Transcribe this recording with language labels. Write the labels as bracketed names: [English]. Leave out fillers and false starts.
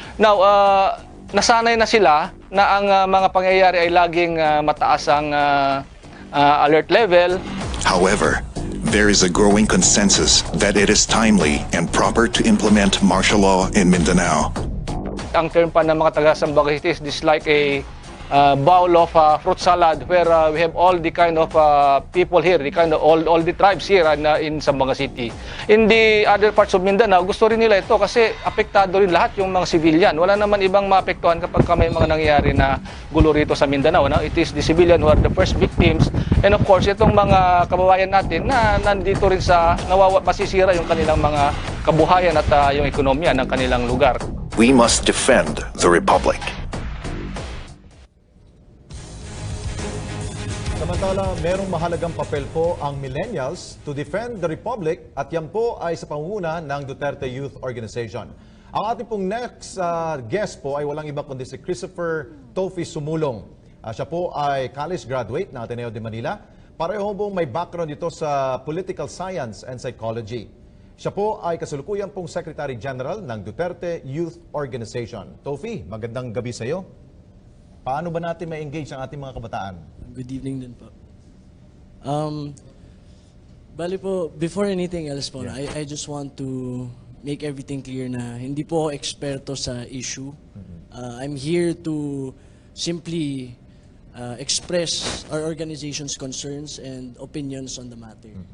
[Filipino] Now, nasanay na sila na ang mga pangyayari ay laging mataas ang alert level. [English] However, there is a growing consensus that it is timely and proper to implement martial law in Mindanao. [Filipino] Ang term pa ng mga taga-Zamboanga City [English] is this like a bowl of fruit salad where we have all the kind of people here, the kind of all the tribes here in Zamboanga City. In the other parts of Mindanao, [Filipino] gusto rin nila ito kasi apektado rin lahat yung mga civilian. Wala naman ibang maapektuhan kapag may mga nangyayari na gulo rito sa Mindanao. No? [English] It is the civilian who are the first victims. And of course, [Filipino] itong mga kababayan natin na nandito rin sa masisira yung kanilang mga kabuhayan at yung ekonomiya ng kanilang lugar. [English] We must defend the Republic. [Filipino] Samantala, merong mahalagang papel po ang millennials [English] to defend the Republic [Filipino] at yan po ay sa pangunguna ng Duterte Youth Organization. Ang ating pong next guest po ay walang iba kundi si Christopher Tofi Sumulong. Siya po ay college graduate ng Ateneo de Manila. Pareho pong may background dito sa [English] political science and psychology. [Filipino] Siya po ay kasalukuyan pong Secretary General ng Duterte Youth Organization. Tofi, magandang gabi sa iyo. Paano ba natin ma-engage ang ating mga kabataan? [English] Good evening [Filipino] din po. Bali po, [English] before anything else po, yeah. I just want to make everything clear [Filipino] na hindi po ako eksperto sa issue. [English] I'm here to simply express our organization's concerns and opinions on the matter.